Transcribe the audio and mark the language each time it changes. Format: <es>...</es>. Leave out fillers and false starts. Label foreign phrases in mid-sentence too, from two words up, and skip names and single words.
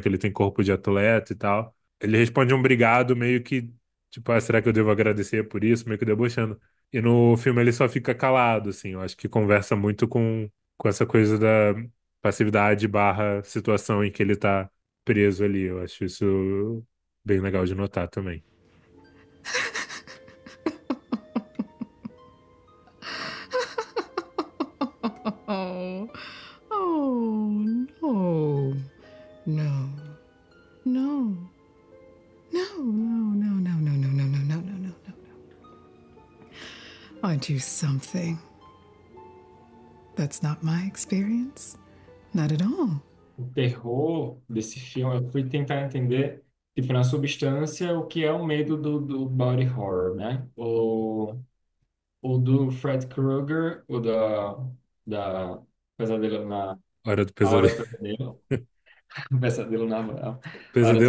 <pt>Que ele tem corpo de atleta e tal. Ele responde um obrigado, meio que, tipo, será que eu devo agradecer por isso? Meio que debochando. E no filme ele só fica calado, assim. Eu acho que conversa muito com essa coisa da passividade barra situação em que ele tá preso ali. Eu acho isso bem legal de notar também.</pt> <en>Oh, oh, no. No. No. No, no, no, no, no, no, no, no, no, no, no, no. Aren't you something? That's not my experience. Not at all.</en> <pt>O terror desse filme, eu fui tentar entender, tipo, na substância, o que é o medo do</pt> <en>body horror,</en> <pt>né? O do Fred Krueger, da Pesadelo na... Hora do A Hora pesadelo. do Pesadelo. Pesadelo na... A Hora do</pt>